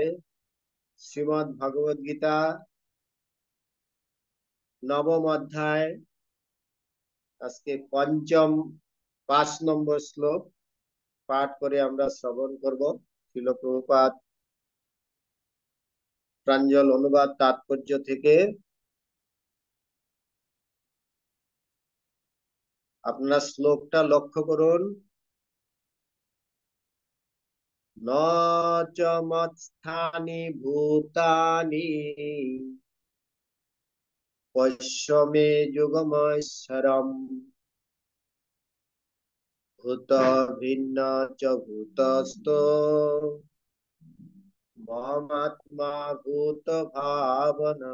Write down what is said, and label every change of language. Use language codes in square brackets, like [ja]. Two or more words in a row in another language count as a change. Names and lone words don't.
[bn] শ্রীমদ ভগবদ গীতা নবম অধ্যায়, আজকে পঞ্চম 5 নম্বর শ্লোক পাঠ করে আমরা শ্রবণ করব। শিল প্রভুপাদ প্রাঞ্জল অনুবাদ তাৎপর্য থেকে আপনারা শ্লোকটা লক্ষ্য করুন। [sa] ন চ মৎস্থানি ভূতানি পশ্য মে যুগমৈশ্বরম ভূত ভিন্ন চ ভূতস্থ মমাত্মা ভূত ভাবনা।